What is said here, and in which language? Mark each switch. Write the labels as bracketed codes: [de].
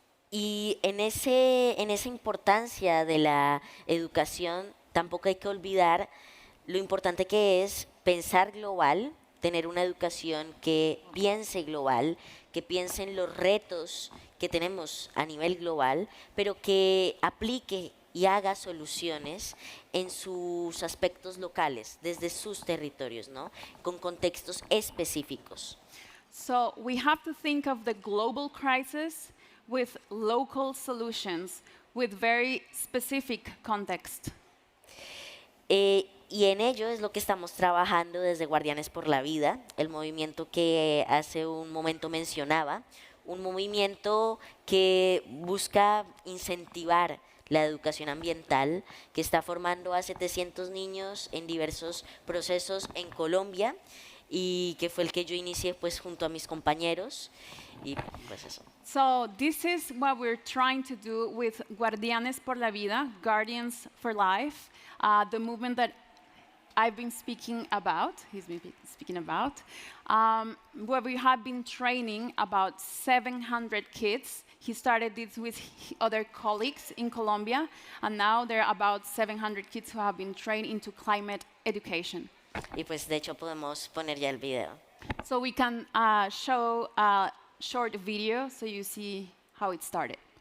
[es] Y en esa importancia de la educación tampoco hay que olvidar lo importante que es pensar global, tener una educación que piense global, que piense en los retos que tenemos a nivel global, pero que aplique y haga soluciones en sus aspectos locales, desde sus territorios, ¿no? Con contextos específicos. [en] So we have to think of the global crisis with local solutions, with very specific context. [es] Y en ello es lo que estamos trabajando desde Guardianes por la Vida, el movimiento que hace un momento mencionaba, un movimiento que busca incentivar la educación ambiental, que está formando a 700 niños en diversos procesos en Colombia, y que fue el que yo inicié pues junto a mis compañeros, y pues eso. [en] So this is what we're trying to do with Guardianes por la Vida, Guardians for Life, the movement that I've been speaking about, he's been speaking about, where we have been training about 700 kids. He started this with other colleagues in Colombia, and now there are about 700 kids who have been trained into climate education. [es] Y pues de hecho podemos poner ya el video. [en] So we can show a short video so you see how it started.